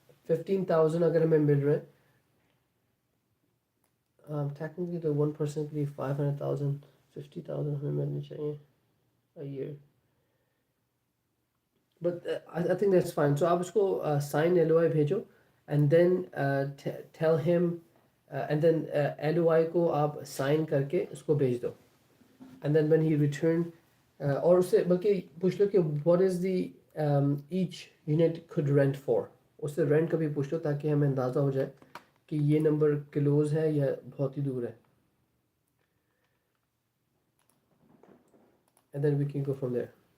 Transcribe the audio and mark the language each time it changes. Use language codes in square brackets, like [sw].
[hi] 15,000 अगर हमें मिल रहा है, [en] technically the one person [hi] के लिए 500,000, 50,000 हमें मिलनी चाहिए [en] a year. But I think that's fine. So [hi] आप उसको [en] sign LOI [hi] भेजो, [en] and then tell him, and then LOI [hi] को आप [en] sign [hi] करके उसको भेज दो, [en] and then when he return, [hi] और उससे बल्कि पूछ लो कि [en] what is the each unit could rent for. [hi] उससे rent का भी पूछ लो ताकि हमें अंदाज़ा हो जाए कि ये नंबर क्लोज है या बहुत ही दूर है, [en] and then we can go from there.